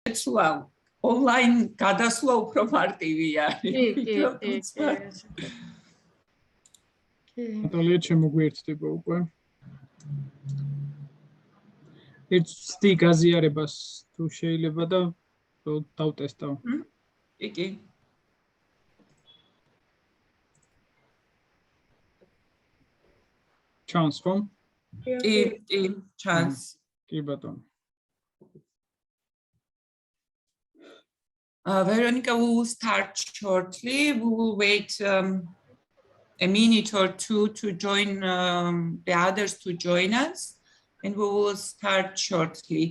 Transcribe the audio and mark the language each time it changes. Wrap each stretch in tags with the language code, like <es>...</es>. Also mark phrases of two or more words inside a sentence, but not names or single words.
<ka>შეცვლა ონლაინ გადასვლა უფრო მარტივია. ნატალია შემოგვიერთდება უკვე. ერთი გაზიარებას თუ შეიძლება და დავტესტავ. კი.</ka> <en>Chance from? Chance.</en> <ka>კი ბატონო.</ka> <en>Veronica, we will start shortly. We will wait a minute or two to join the others to join us, and we will start shortly.</en>